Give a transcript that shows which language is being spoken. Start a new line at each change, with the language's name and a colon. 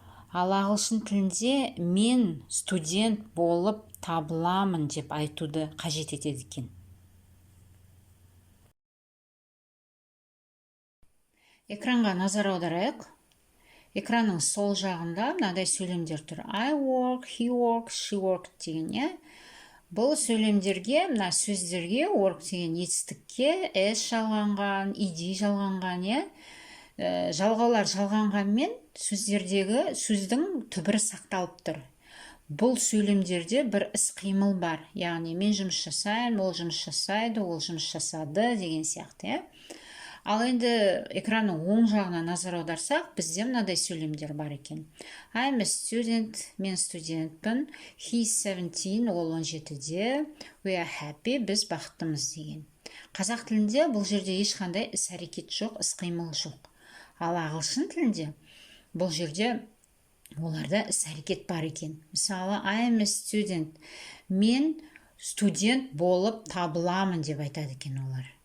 Kazakh: Ал ағылшын тілінде мен студент болып табыламын деп айтуды қажет етеді екен. Экранға назар аударайық. Экранның сол жағында мынадай сөйлемдер тұр.
English: I work, he works, she works деген.
Kazakh: Бұл сөйлемдерге, мына сөздерге work деген етістікке s жалғанған, ed жалғанған, жалғаулар жалғанғанмен сөздердегі сөздің түбірі сақталып тұр. Бұл сөйлемдерде бір іс-қимыл бар. Яғни мен жұмыс жасаймын, ол жұмыс жасайды, ол жұмыс жасады деген сияқты. Ал енді экранның оң жағына назар аударсақ, бізде мынадай сөйлемдер бар екен.
English: I'm a student,
Kazakh: мен студентпін.
English: He's 17,
Kazakh: ол 17-де.
English: We are happy,
Kazakh: біз бақыттымыз деген. Қазақ тілінде бұл жерде ешқандай іс-әрекет жоқ, іс-қимыл жоқ. Ал ағылшын тілінде бұл жерде оларда іс-әрекет бар екен. Мысалы,
English: I'm a student,
Kazakh: мен студент болып табыламын деп айтады екен олар.